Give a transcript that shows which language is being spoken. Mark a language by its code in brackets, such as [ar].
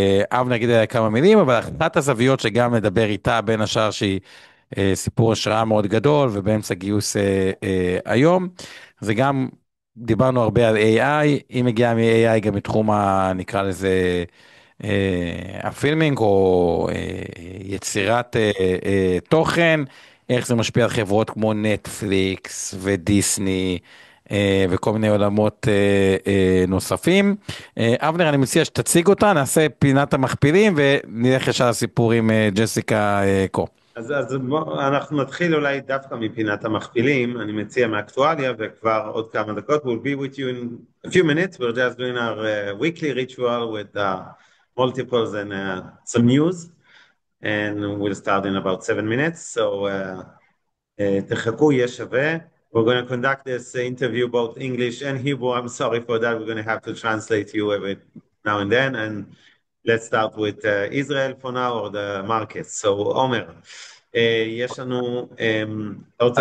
[he] אבנר נגיד עליה כמה מילים, אבל אחת הזוויות שגם נדבר איתה, בין השאר שהיא סיפור השראה מאוד גדול, ובאמצע גיוס היום, זה גם, דיברנו הרבה על AI, היא מגיעה מ-AI גם מתחום נקרא לזה, הפילמינג או יצירת תוכן, איך זה משפיע על חברות כמו נטפליקס ודיסני וכל מיני עולמות נוספים. אבנר, אני מציע שתציג אותה, נעשה פינת המכפילים ונלך ישר לסיפור עם ג'סיקה קו. אנחנו נתחיל אולי דווקא מפינת המכפילים, אני מציע מאקטואליה וכבר עוד כמה דקות. [en] We'll be with you in a few minutes. We're just doing our weekly ritual with multiples and some news, and we'll start in about 7 minutes. [he] So תחכו, יהיה שווה. [en] We're going to conduct this interview both English and Hebrew. I'm sorry for that. We're going to have to translate you every now and then. And let's start with Israel for now or the markets. [he] So עומר, יש לנו, אתה רוצה